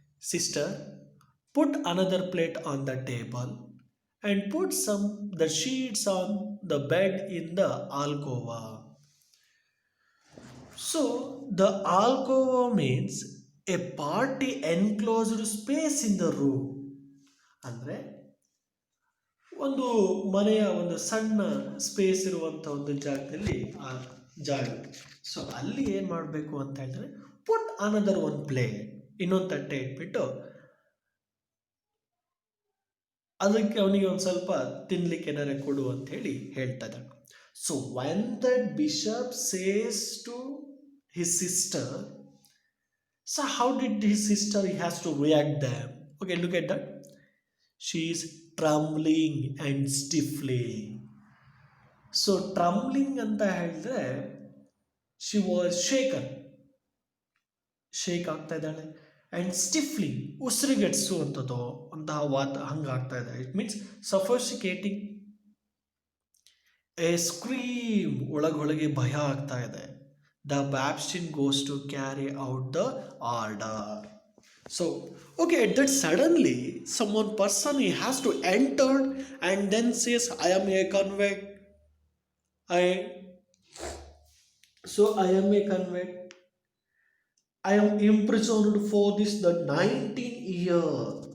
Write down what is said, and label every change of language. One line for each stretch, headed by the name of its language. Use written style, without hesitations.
English: Sister, put another plate on the table and put the sheets on the bed in the alcova. So the alcova means a party enclosed space in the room.
Kannada: ಅಂದರೆ ಒಂದು ಮನೆಯ ಒಂದು ಸಣ್ಣ space ಇರುವಂಥ ಒಂದು ಜಾಗದಲ್ಲಿ ಆ ಜಾಗ. ಸೊ ಅಲ್ಲಿ ಏನು ಮಾಡಬೇಕು ಅಂತ ಹೇಳಿದ್ರೆ
English: put another one plate,
Kannada: ಇನ್ನೊಂದು ತಟ್ಟೆ ಇಟ್ಬಿಟ್ಟು ಅದಕ್ಕೆ ಅವನಿಗೆ ಒಂದು ಸ್ವಲ್ಪ ತಿನ್ಲಿಕ್ಕೆ ಏನಾರ ಕೊಡು ಅಂತ ಹೇಳಿ ಹೇಳ್ತಾ ಇದ್ದಾನೆ.
English: So when that bishop says to his sister, so how did his sister he has to react them? Okay, look at that. She is trembling and stifling.
Kannada: So ಟ್ರಂಬ್ಲಿಂಗ್ ಅಂತ ಹೇಳಿದ್ರೆ
English: she was shake
Kannada: ಆಗ್ತಾ ಇದ್ದಾಳೆ. ಆ್ಯಂಡ್ ಸ್ಟಿಫ್ಲಿಂಗ್ ಉಸಿರುಗಟ್ಟಿಸುವಂಥದ್ದು ಅಂತಹ ಹಂಗಾಗ್ತಾ ಇದೆ.
English: It means suffocating. A scream,
Kannada: ಒಳಗೊಳಗೆ ಭಯ ಆಗ್ತಾ ಇದೆ.
English: The Baptistine goes to carry out the order. So, okay, at that suddenly, someone person he has to enter and then says, I am a convict. I am a convict. I am imprisoned for this the 19 years.